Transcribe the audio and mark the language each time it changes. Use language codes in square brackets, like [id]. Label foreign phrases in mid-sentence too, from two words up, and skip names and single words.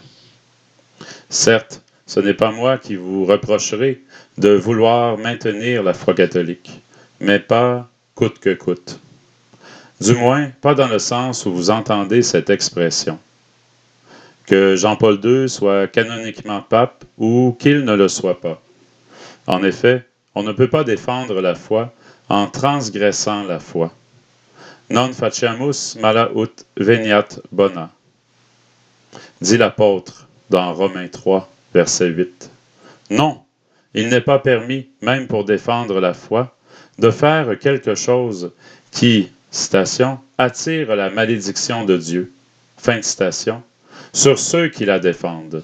[fr] Certes, ce n'est pas moi qui vous reprocherai de vouloir maintenir la foi catholique, mais pas coûte que coûte. Du moins, pas dans le sens où vous entendez cette expression. Que Jean-Paul II soit canoniquement pape ou qu'il ne le soit pas. En effet, on ne peut pas défendre la foi en transgressant la foi. [la] Non faciamus mala ut veniat bona, [fr] dit l'apôtre dans Romains 3, verset 8. Non, il n'est pas permis, même pour défendre la foi, de faire quelque chose qui, citation, attire la malédiction de Dieu, fin de citation, sur ceux qui la défendent.